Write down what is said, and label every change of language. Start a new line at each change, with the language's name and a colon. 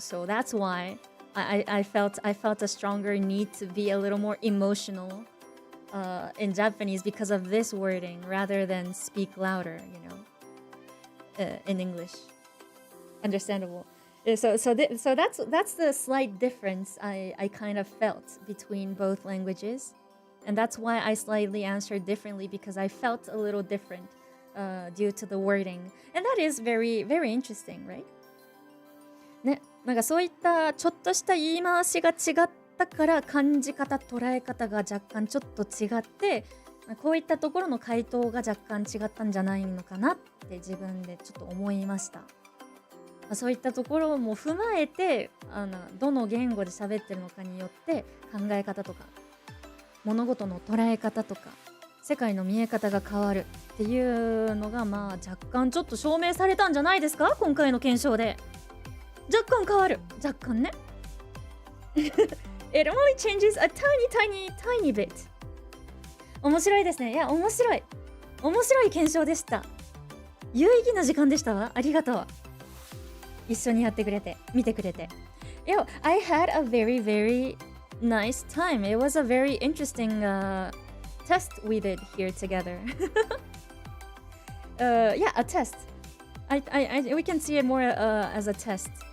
English: So that's why I felt a stronger need to be a little more emotional in Japanese because of this wording rather than speak louder, in English. Understandable. So that's the slight difference I kind of felt between both languages, and that's why I slightly answered differently, because I felt a little different due to the wording, and that is very very interesting, right?
Japanese: ね、なんかそういったちょっとした言い回しが違ったから感じ方捉え方が若干ちょっと違って、こういったところの回答が若干違ったんじゃないのかなって自分でちょっと思いました。そういったところも踏まえてどの言語で喋ってるのかによって考え方とか物事の捉え方とか世界の見え方が変わるっていうのが若干ちょっと証明されたんじゃないですか、今回の検証で。若干変わる、若干ね。
English: It only changes a tiny bit。
Japanese: 面白いですね。いや、面白い検証でした。有意義な時間でしたわ。ありがとう。一緒にやってくれて見てくれて。
English: Yo, I had a very very nice time. It was a very interesting test we did here together. Yeah, a test. We can see it more as a test.